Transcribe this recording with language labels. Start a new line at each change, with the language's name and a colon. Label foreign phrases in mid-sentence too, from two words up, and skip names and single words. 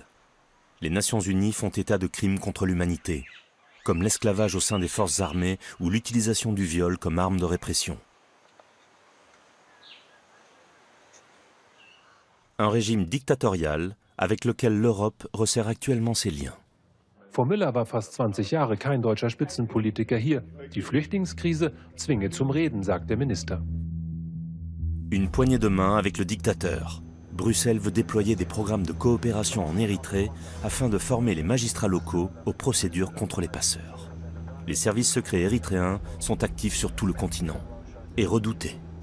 French: Les Nations Unies font état de crimes contre l'humanité, comme l'esclavage au sein des forces armées ou l'utilisation du viol comme arme de répression. Un régime dictatorial avec lequel l'Europe resserre actuellement ses liens.
German: Vor Müller war fast 20 Jahre kein deutscher Spitzenpolitiker hier. Die Flüchtlingskrise zwinge zum Reden, sagt der Minister.
French: Une poignée de main avec le dictateur. Bruxelles veut déployer des programmes de coopération en Érythrée afin de former les magistrats locaux aux procédures contre les passeurs. Les services secrets érythréens sont actifs sur tout le continent et redoutés.